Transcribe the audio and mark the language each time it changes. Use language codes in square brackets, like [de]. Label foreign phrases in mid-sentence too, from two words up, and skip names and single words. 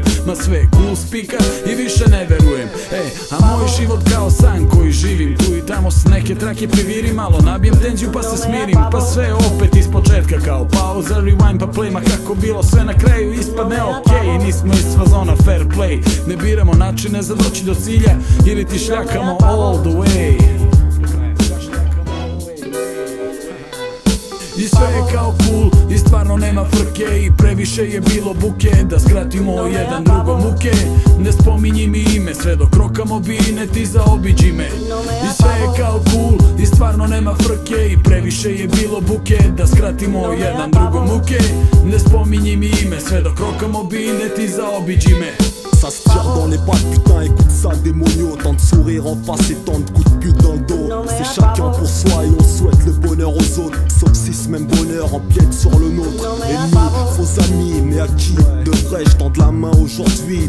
[sr] Ma sve cool spika i više ne verujem. A moj život kao san koji živim, tu i tamo s neke trake privirim, malo nabijem tenziju pa se smirim, pa sve opet iz početka kao pauza, rewind pa play. Ma kako bilo sve na kraju ispadne okej, nismo iz fazona [en] fair play. [sr] Ne biramo načine za doći do cilja ili ti šljakamo [en] all the way. [sr] I sve je kao cool i stvarno nema frke. I previše je bilo buke, da skratimo jedan drugom muke. Ne spominji mi ime, sve dok rokamo bine, ti zaobiđi me. I sve je kao cool i stvarno nema frke. I previše je bilo buke, da skratimo jedan drugom muke. Ne spominji mi ime, sve dok rokamo bine, ti zaobiđi me. [fr] Ça se tire dans les pattes, putain, écoute ça, démonio. Tant de sourires en face et tant de coups de pute dans le dos. C'est chacun pour soi et on souhaite le bonheur aux autres. Sauf si ce même bonheur empiète sur le nôtre. Ennemis, faux amis, mais à qui devrais-je tendre la main aujourd'hui?